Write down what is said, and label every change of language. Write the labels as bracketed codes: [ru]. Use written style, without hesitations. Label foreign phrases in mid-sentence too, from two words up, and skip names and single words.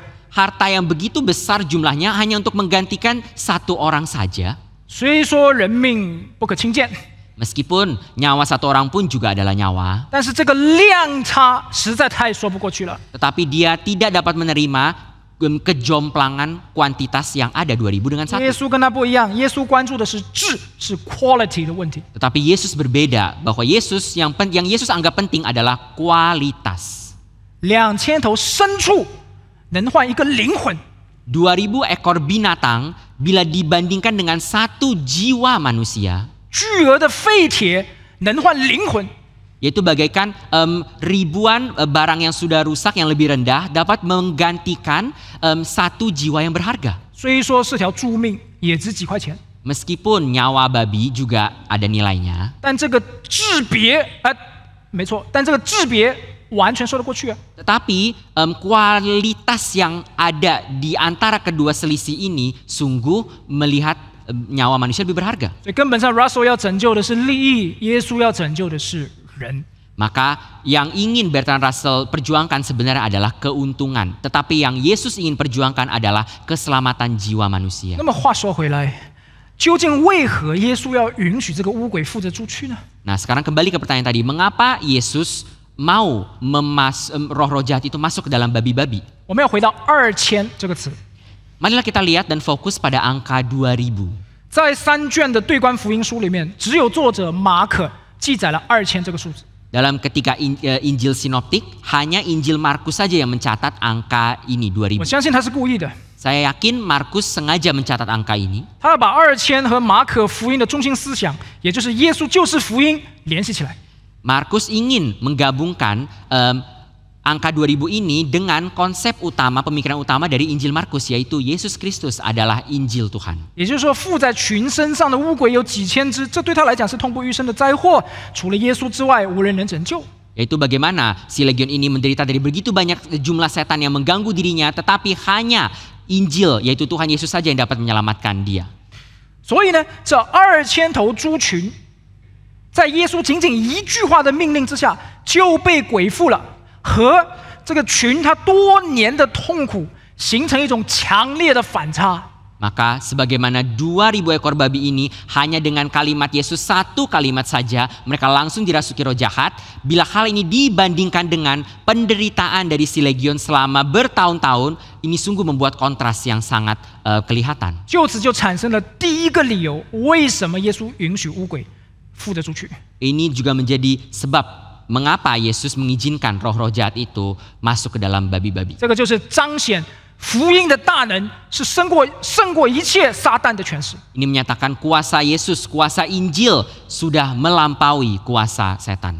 [id] Harta yang begitu besar jumlahnya hanya untuk menggantikan satu orang saja. [zh] 虽说人命不可轻贱， [id] Meskipun nyawa satu orang pun juga adalah nyawa, [zh] 但是这个量差实在太说不过去了。 [id] tetapi dia tidak dapat menerima kejomplangan kuantitas yang ada 2000 dengan [zh] 耶 1. 稣跟他不一样，耶稣关注的是质，是 quality 的问题。 [id] Tetapi Yesus berbeda, bahwa Yesus yang Yesus anggap penting adalah kualitas. [zh] 2000 头牲畜能换一个灵魂， [id] 2000 ekor binatang bila dibandingkan dengan satu jiwa manusia, [zh] 巨额的废铁能换灵魂。 [id] yaitu bagaikan ribuan barang yang sudah rusak yang lebih rendah dapat menggantikan satu jiwa yang berharga. [zh] 虽说是条猪命，也值几块钱， [id] Meskipun nyawa babi juga ada nilainya, [zh] 但这个质别没错，但这个质别完全说得过去啊。 [id] Tetapi kualitas yang ada di antara kedua selisih ini sungguh melihat nyawa manusia lebih berharga. [zh] 所以根本上 Russell 要拯救的是利益，耶稣要拯救的是人。 [id] Maka yang ingin Bertrand Russell perjuangkan sebenarnya adalah keuntungan. Tetapi yang Yesus ingin perjuangkan adalah keselamatan jiwa manusia. [zh] 那么话说回来，究竟为何耶稣要允许这个污鬼附着猪躯呢？ [id] Nah sekarang kembali ke pertanyaan tadi. Mengapa Yesus mau roh-roh jahat itu masuk ke dalam babi-babi? [zh] 我们要回到2000这个词， [id] Marilah kita lihat dan fokus pada angka 2000. [zh] 在3卷的对观福音书里面，只有作者马可记载了2000这个数字。 [id] Dalam ketika Injil Sinoptik, hanya Injil Markus saja yang mencatat angka ini 2000. [zh] 我相信他是故意的， [id] Saya yakin Markus sengaja mencatat angka ini. [zh] 他要把2000和马可福音的中心思想，也就是耶稣就是福音联系起来。 [id] Markus ingin menggabungkan angka 2000 ini dengan konsep utama, pemikiran utama dari Injil Markus, yaitu Yesus Kristus adalah Injil Tuhan. [zh] 也就是说，附在群身上的污鬼有几千只，这对他来讲是痛不欲生的灾祸。除了耶稣之外，无人能拯救。 [id] Yaitu bagaimana si legion ini menderita dari begitu banyak jumlah setan yang mengganggu dirinya, tetapi hanya Injil, yaitu Tuhan Yesus saja yang dapat menyelamatkan dia. [zh] 所以呢，这2000头猪群，在耶稣仅仅一句话的命令之下，就被鬼附了，和这个群他多年的痛苦形成一种强烈的反差。 [id] Maka sebagaimana 2000 ekor babi ini hanya dengan kalimat Yesus, satu kalimat saja mereka langsung dirasuki roh jahat. Bila hal ini dibandingkan dengan penderitaan dari si legion selama bertahun-tahun, ini sungguh membuat kontras yang sangat kelihatan. [zh] 就此就产生了第一个理由，为什么耶稣允许污鬼附着出去？ [id] Ini juga menjadi sebab mengapa Yesus mengizinkan roh-roh jahat itu masuk ke dalam babi-babi. [zh] 这个就是彰显福音的大能是胜过一切撒旦的权势。 [id] Ini menyatakan kuasa Yesus, kuasa Injil sudah melampaui kuasa setan.